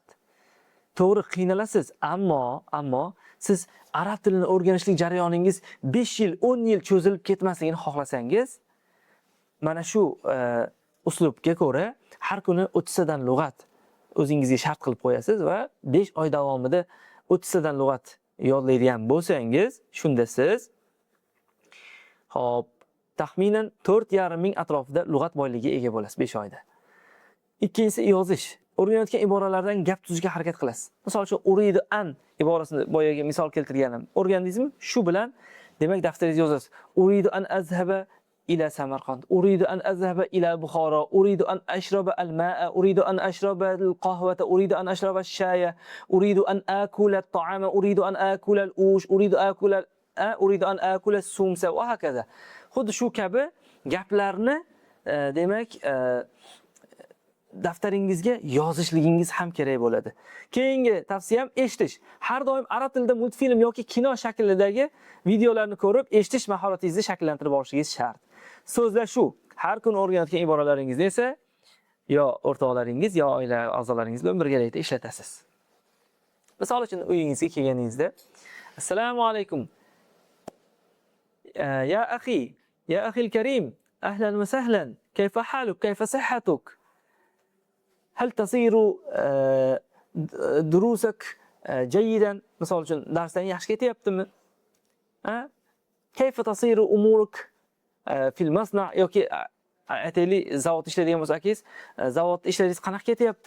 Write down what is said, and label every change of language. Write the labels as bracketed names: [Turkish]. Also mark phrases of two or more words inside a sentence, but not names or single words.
[Uzbek] To'g'ri qiynalasiz, ammo siz arab tilini o'rganishlik jarayoningiz 5 yil, 10 yil cho'zilib ketmasligini xohlasangiz, mana shu uslubga ko'ra har kuni 30 tadan lug'at o'zingizga shart qilib qo'yasiz va 5 oy davomida 30 tadan lug'at yodlaydigan bo'lsangiz, shunda siz taxminan 4,5 ming atrofida lug'at boyligiga ega bo'lasiz 5 oyda. Ikkinchisi yozish. O'rganayotgan iboralardan gap tuzishga harakat qilasiz. Misol uchun [Arabic] أريد أن [Uzbek] iborasini boyaga misol keltirganim. O'rgandingizmi? Shu bilan demak daftaringizga yozasiz. [Arabic] أريد أن أذهب إلى سمرقند أريد أن أذهب إلى بخارى أريد أن أشرب الماء أريد أن أشرب القهوة أريد أن أشرب الشاي أريد أن آكل الطعام أريد أن آكل الأش أريد أن آكل السمسا [Uzbek] va hokazo. Xuddi shu kabi gaplarni demak daftaringizga yozishligingiz ham kerak bo'ladi. Keyingi tavsiyam eshitish. Har doim arab tilida multfilm yoki kino shaklidagi videolarni ko'rib, eshitish mahoratingizni shakllantirib olishingiz shart. So'zlashuv. Har kun o'rganayotgan iboralaringizni esa yo o'rtoqlaringiz yo oila a'zolaringiz bilan birgalikda ishlatasiz. Misol uchun uyingizga kelganingizda [Arabic] السلام عليكم. يا أخي يا أخي الكريم أهلا وسهلا. كيف حالك كيف صحتك? هل تسير دروسك جيدا? [Uzbek] Misol uchun darsdan yaxshi ketyaptimi? [Arabic] كيف تسير أمورك في المصنع [Uzbek] yoki aytaylik zavod ishlaydigan bo'lsangiz, zavodda ishlaringiz qanaqa ketyapti?